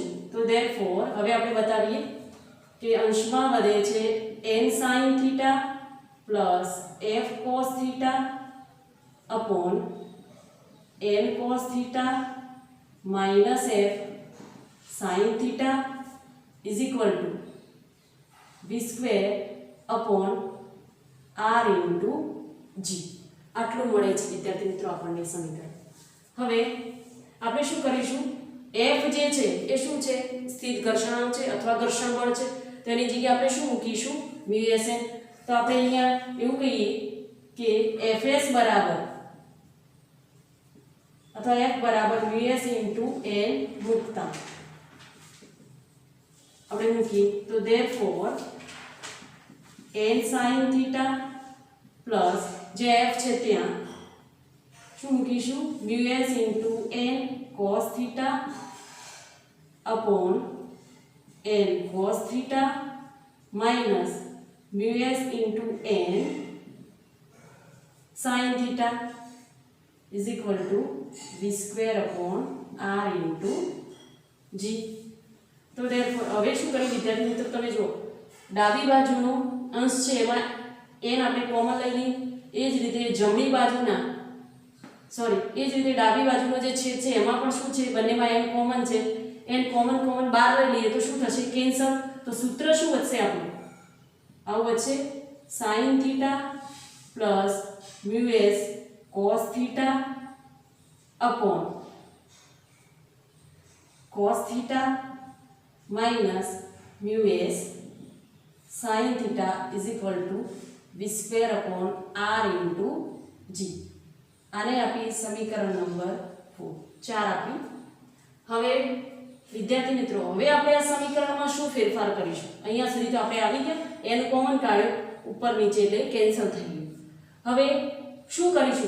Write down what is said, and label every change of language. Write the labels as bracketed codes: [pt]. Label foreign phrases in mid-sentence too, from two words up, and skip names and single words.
[gu] તો ધેરફોર હવે આપણે બતાવીએ કે અંશમાં વધે છે [en] n sin θ પ્લસ f cos θ upon n cos θ minus f sin θ is equal to v square upon r into g. [gu] આટલું મળે છે વિદ્યાર્થી મિત્રો આપણને સમીકરણ. હવે આપણે શું કરીશું? f જે છે એ શું છે? સ્થિર ઘર્ષણાંક છે અથવા ઘર્ષણ બળ છે. તો એની જગ્યાએ આપણે શું મૂકીશું? μsn. તો આપણે અહીંયા એવું કહીએ કે fs બરાબર અથવા f બરાબર [en] ms into n [gu] મૂકતા આપણે મૂકીએ તો [en] therefore n sin θ [gu] પ્લસ જે f છે ત્યાં શું મૂકીશું? [en] ms into n cos θ upon n cos θ minus ms into n sin θ is equal to v square upon r into g. [gu] તો therefore હવે શું કરીએ વિદ્યાર્થી મિત્રો? તમે જુઓ, ડાબી બાજુનો અંશ છે એમાં n આપણે કોમન લઈ લઈએ. એ જ રીતે જમણી બાજુના એ જ રીતે ડાબી બાજુનો જે છેદ છે એમાં પણ શું છે? બંનેમાં n કોમન છે. n કોમન બહાર લઈ લઈએ તો શું થશે? કેન્સલ. તો સૂત્ર શું વધશે આપણું? આવું વધશે [en] sin θ પ્લસ મ્યુએસ cos θ upon cos θ minus મ્યુએસ sin θ is equal to v square upon r into g. [gu] આને આપી સમીકરણ નંબર 4 આપી. હવે વિદ્યાર્થી મિત્રો, હવે આપણે આ સમીકરણમાં શું ફેરફાર કરીશું? અહીંયા સુધી તો આપણે આવી ગયા, n કોમન કાઢ્યો ઉપર નીચે એટલે કેન્સલ થઈ ગયું. હવે શું કરીશું?